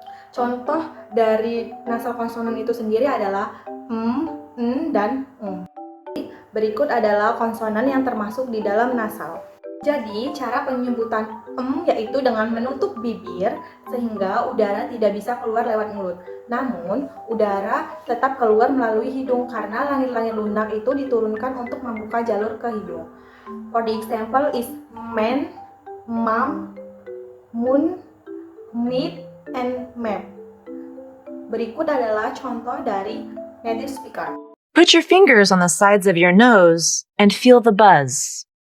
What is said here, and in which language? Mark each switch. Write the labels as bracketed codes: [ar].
[id] Contoh dari nasal konsonan itu sendiri adalah n, dan Berikut adalah konsonan yang termasuk di dalam nasal. Jadi, cara penyebutan yaitu dengan menutup bibir sehingga udara tidak bisa keluar lewat mulut. Namun, udara tetap keluar melalui hidung karena langit-langit lunak itu diturunkan untuk membuka jalur ke hidung. [en] For the example is man, mom, moon, meat, and map. [id] Berikut adalah contoh dari native speaker. [en] Put your fingers on the sides of your nose and feel the buzz.